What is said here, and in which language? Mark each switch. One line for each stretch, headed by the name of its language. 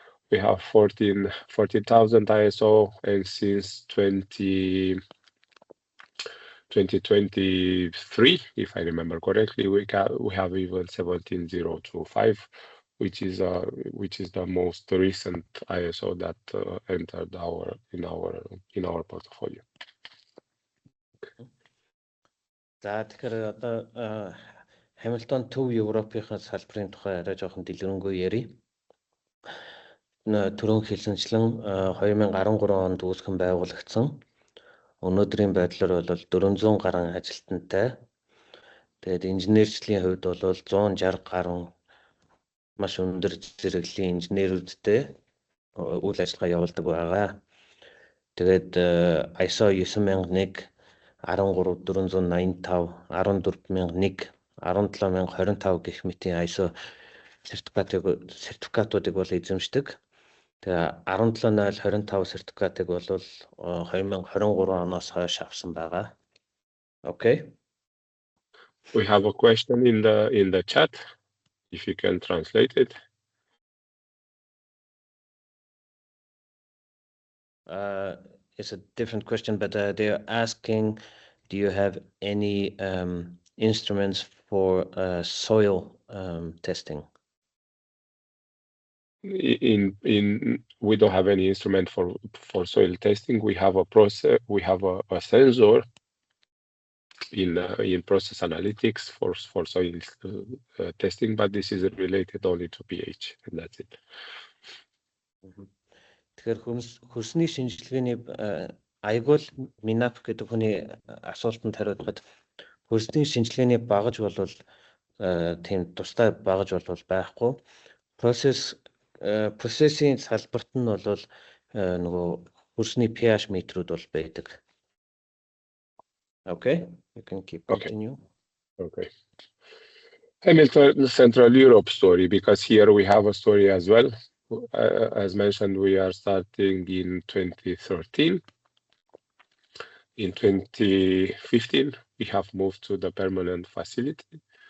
English: We have 14,000 ISO, and since 2023, if I remember correctly, we have even 17025, which is the most recent ISO that entered in our portfolio.
Mongolian: За тэгэхээр одоо Hamilton төв Европынхаа салбарын тухай арай жоохон дэлгэрэнгүй ярив. Түрүүн хэлсэнчлэн 2013 онд үүсгэн байгуулагдсан. Өнөөдрийн байдлаар бол 400 гаруй ажилтнтай. Тэгээд инженерчлийн хувьд бол 160 гаруй маш өндөр зэрэглэлийн инженерүүдтэй үйл ажиллагаа явуулдаг байгаа. Тэгээд ISO 9001, 13485, 14001, 17025 гэх мэтийн ISO сертификатуудыг бол эзэмшдэг. Тэгээ 17025 сертификатыг бол 2023 оноос хойш авсан байгаа.
English: Okay. We have a question in the chat. If you can translate it. It's a different question, but they're asking, do you have any instruments for soil testing? We don't have any instrument for soil testing. We have a process. We have a sensor in process analytics for soil testing, but this is related only to pH, and that's it.
Mongolian: Тэгэхээр хөрсний шинжилгээний аягуул Минап гэдэг хүний асуултанд хариулахад хөрсний шинжилгээний багаж бол тийм тустай багаж бол байхгүй. Процессинг салбарт нь бол нөгөө хөрсний pH метрүүд бол байдаг.
English: Okay, you can keep continue. Okay. Hamilton Central Europe story, because here we have a story as well. As mentioned, we are starting in 2013. In 2015, we have moved to the permanent facility.